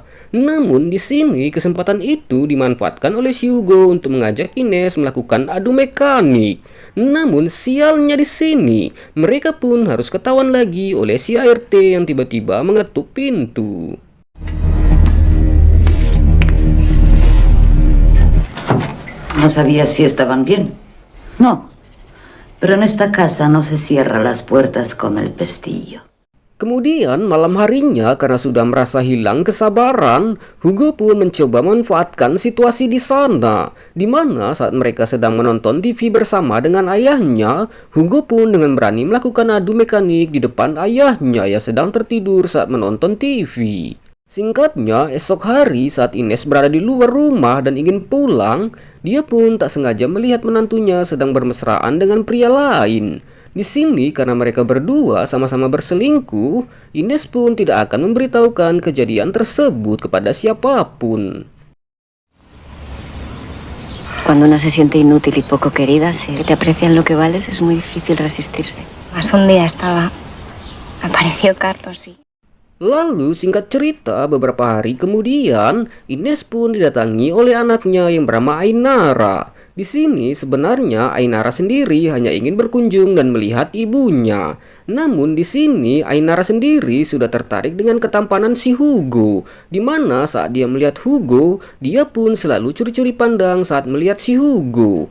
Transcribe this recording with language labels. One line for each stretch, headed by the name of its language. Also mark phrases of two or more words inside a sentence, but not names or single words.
Indonesian: Namun di sini kesempatan itu dimanfaatkan oleh si Hugo untuk mengajak Ines melakukan adu mekanik. Namun sialnya di sini, mereka pun harus ketahuan lagi oleh si ART yang tiba-tiba mengetuk pintu.
Spanish: No sabía si estaban bien. No, Pero en esta casa no se cierran las puertas con el pestillo.
Indonesian: Kemudian malam harinya, karena sudah merasa hilang kesabaran, Hugo pun mencoba memanfaatkan situasi di sana, di mana saat mereka sedang menonton TV bersama dengan ayahnya, Hugo pun dengan berani melakukan adu mekanik di depan ayahnya yang sedang tertidur saat menonton TV. Singkatnya, esok hari saat Ines berada di luar rumah dan ingin pulang, dia pun tak sengaja melihat menantunya sedang bermesraan dengan pria lain. Di sini karena mereka berdua sama-sama berselingkuh, Ines pun tidak akan memberitahukan kejadian tersebut kepada siapapun.
Spanish: Cuando una se siente inútil y poco querida, si te aprecian lo que vales, es muy difícil resistirse. Más un día estaba... Apareció Carlos y...
Indonesian: Lalu singkat cerita, beberapa hari kemudian Ines pun didatangi oleh anaknya yang bernama Ainara. Di sini sebenarnya Ainara sendiri hanya ingin berkunjung dan melihat ibunya. Namun di sini Ainara sendiri sudah tertarik dengan ketampanan si Hugo, di mana saat dia melihat Hugo, dia pun selalu curi-curi pandang saat melihat si Hugo.